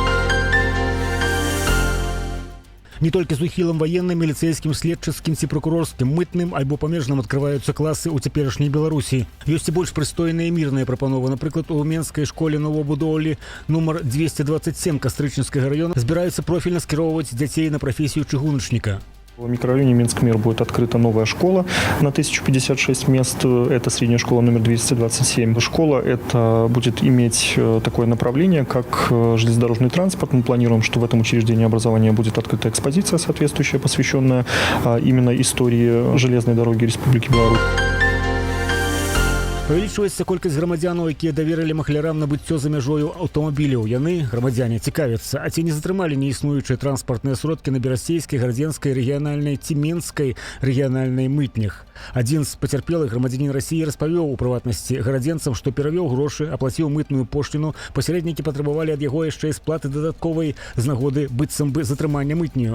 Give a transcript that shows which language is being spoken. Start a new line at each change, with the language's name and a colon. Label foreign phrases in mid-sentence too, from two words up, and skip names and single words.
Belarusian: Не толькі з ухілам ваенным, міліцэйскім, следчыцкім ці прокурорскім, мытным альбо памежным адкрываюцца класы ў цяперашняй Беларусі. Ёсць і больш прыстойная і мірная прапанова. Напрыклад, у Менскай школе новабудоўлі нумар 227 Кастрычніцкага раёна збіраюцца профільна скіроўваць дзяцей на прафесію чыгуначніка.
Russian: В микрорайоне Минск-Мир будет открыта новая школа на 1056 мест. Это средняя школа номер 227. Школа это будет иметь такое направление, как железнодорожный транспорт. Мы планируем, что в этом учреждении образования будет открыта экспозиция соответствующая, посвященная именно истории железной дороги Республики Беларусь.
Belarusian: Павялічваецца колькасць грамадзянаў, якія даверылі махлярам набыццё за мяжою аўтамабіляў. Яны, грамадзяне, цікавяцца, а ці не затрымалі неіснуючыя транспартныя сродкі на берасцейскай, градзенскай, рэгіянальнай ці менскай рэгіянальнай мытнях. Адзін з пацярпелых, грамадзянін Расіі, распавёў у прыватнасці гарадзенцам, што перавёў грошы, аплаціў мытную пошліну, пасярэднікі патрабавалі ад яго яшчэ і сплаты дадатковай з нагоды быццам бы затрымання мытню.